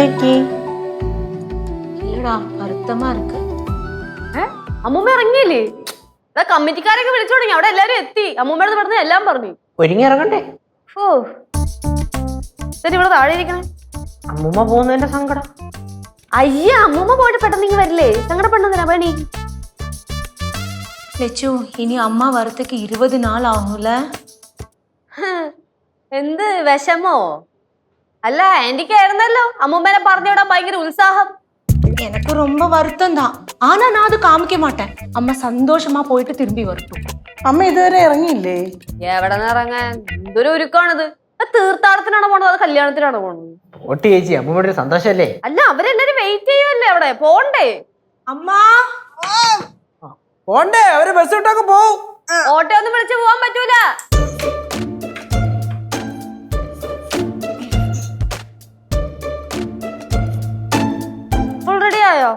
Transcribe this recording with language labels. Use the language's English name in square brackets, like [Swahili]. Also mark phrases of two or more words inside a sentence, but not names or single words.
[Tamil] இல்லடா வருத்தமா இருக்கு. [Malayalam] അമ്മൂമ്മ ഇറങ്ങിയില്ലേ? കമ്മിറ്റിക്കാരൊക്കെ വിളിച്ചു തുടങ്ങി. അവിടെ എല്ലാരും എത്തി. അമ്മൂമ്മയുടെ പറഞ്ഞ എല്ലാം പറഞ്ഞു. ഒരുങ്ങി ഇറങ്ങണ്ടേ? ഓ ശരി, ഇവിടെ താഴെ ഇരിക്കണേ. അമ്മൂമ്മ പോകുന്നതിന്റെ സങ്കടം. അയ്യ, അമ്മൂമ്മ പോയിട്ട് പെട്ടെന്ന് ഇങ്ങ് വരില്ലേ? സങ്കടപ്പെടുന്നതിനാ പണി. [Tamil] லெச்சு இனி அம்மா வரத்துக்கு 20 நாள் ஆகும்ல. [Malayalam] എന്ത് വിഷമോ? അല്ല, ആന്റിക്കായിരുന്നല്ലോ അമ്മൂമ്മേനെ പറഞ്ഞുവിടാൻ ഭയങ്കര ഉത്സാഹം. [Tamil] எனக்கு ரொம்ப வருத்தம் தான். ஆனா நான் அது காமிக்க மாட்டேன். அம்மா சந்தோஷமா போயிட்டு திரும்பி வரட்டும். [Malayalam] അമ്മ ഇതുവരെ ഇറങ്ങിയില്ലേ? എവിടെ നിന്ന് ഇറങ്ങാൻ? എന്തൊരു ഒരുക്കാണിത്. തീർത്ഥാടനത്തിനാണോ പോണത്, അത് കല്യാണത്തിനാണോ പോണത്? ഓട്ടി ചേച്ചി, അമ്മൂമ്മയുടെ സന്തോഷല്ലേ? അല്ല, അവരെല്ലാരും വെയിറ്റ് ചെയ്യുമല്ലേ അവിടെ. പോണ്ടേ? [Tamil] அம்மா [Malayalam] പോണ്ടേ? അവര് ബസ് വിട്ടൊക്കെ പോവും. ഓട്ടോ ഒന്നും വിളിച്ചു പോവാൻ പറ്റൂല. [English] full ready [Malayalam] ആയോ?